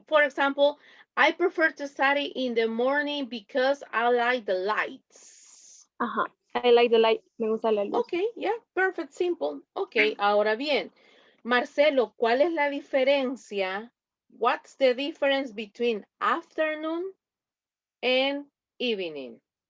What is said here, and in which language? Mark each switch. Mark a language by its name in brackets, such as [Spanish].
[English] For example, I prefer to study in the morning because I like the lights. [Spanish] Ajá. [English] I like the light. [Spanish] Me gusta la luz. [English] Okay, yeah, perfect, simple. [Spanish] Okay, ahora bien, Marcelo, ¿cuál es la diferencia? [English] What's the difference between afternoon and evening?